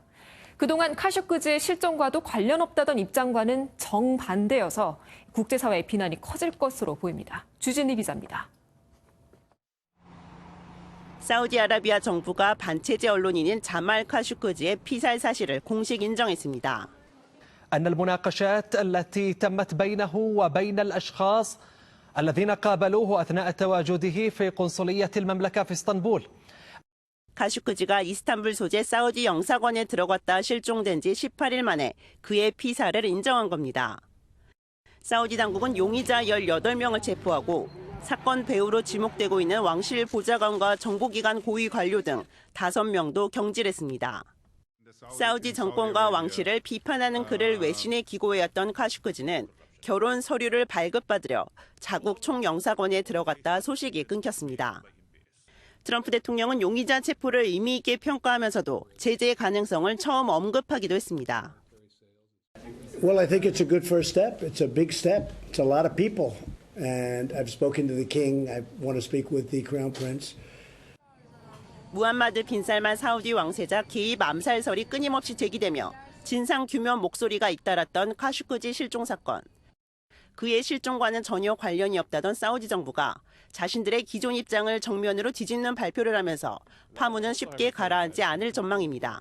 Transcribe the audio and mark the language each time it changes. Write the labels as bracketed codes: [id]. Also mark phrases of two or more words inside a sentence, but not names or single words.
[ko] 그동안 카쇼크지의 실종과도 관련 없다던 입장과는 정반대여서 국제사회의 비난이 커질 것으로 보입니다. 주진희 기자입니다. 사우디아라비아 정부가 반체제 언론인인 자말 카쇼크지의 피살 사실을 공식 인정했습니다. [ar] أن المناقشات التي تمت بينه وبين الأشخاص الذين قابلوه أثناء تواجده في قنصلية المملكة في اسطنبول. [ko] 카쇼크지가 이스탄불 소재 사우디 영사관에 들어갔다 실종된 지 18일 만에 그의 피살을 인정한 겁니다. 사우디 당국은 용의자 18명을 체포하고 사건 배후로 지목되고 있는 왕실 보좌관과 정보기관 고위 관료 등 5명도 경질했습니다. 사우디 정권과 왕실을 비판하는 글을 외신에 기고해왔던 카쇼크지는 결혼 서류를 발급받으려 자국 총영사관에 들어갔다 소식이 끊겼습니다. 트럼프 대통령은 용의자 체포를 의미 있게 평가하면서도 제재 가능성을 처음 언급하기도 했습니다. [en] Well, I think it's a good first step. It's a big step. It's a lot of people. And I've spoken to the king. I want to speak with the crown prince. [ko] 무함마드 빈 살만 사우디 왕세자 개입 암살설이 끊임없이 제기되며 진상 규명 목소리가 잇따랐던 카쇼크지 실종 사건. 그의 실종과는 전혀 관련이 없다던 사우디 정부가 자신들의 기존 입장을 정면으로 뒤집는 발표를 하면서 파문은 쉽게 가라앉지 않을 전망입니다.